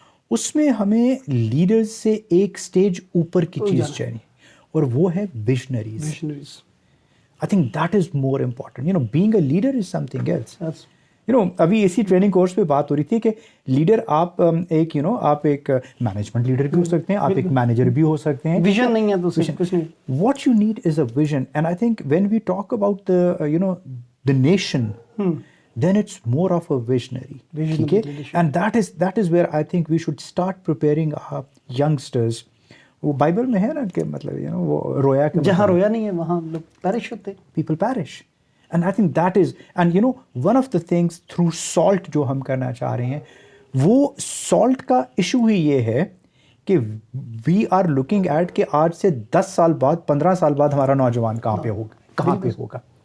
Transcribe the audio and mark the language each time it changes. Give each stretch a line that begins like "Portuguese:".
Urdu: اس میں ہمیں لیڈرز سے ایک سٹیج اوپر کی چیز چاہیے, اور وہ ہے ویژنریز.
English: I think that is more important. Being a leader is something else.
Urdu: ابھی اسی ٹریننگ کورس پہ بات ہو رہی تھی کہ لیڈر آپ ایک آپ ایک مینجمنٹ لیڈر بھی ہو سکتے ہیں, آپ ایک مینیجر بھی ہو سکتے ہیں. ویژن نہیں ہے تو کچھ نہیں.
English: What you need is a vision, and I think when we talk about the nation, then it's more of a visionary.
Urdu: ٹھیک ہے,
English: and that is where I think we should start preparing our youngsters.
Urdu: وہ Bible میں ہے نا کہ مطلب وہ رویا کہ جہاں رویا نہیں ہے وہاں لوگ پیرش ہوتے,
English: people perish. And I think that is, and one of the things through SALT
Urdu: جو ہم کرنا چاہ رہے ہیں, وہ SALT کا ایشو ہی یہ ہے کہ
English: we are looking at
Urdu: کہ آج سے 10 سال بعد 15 سال بعد ہمارا نوجوان کہاں پہ ہوگا.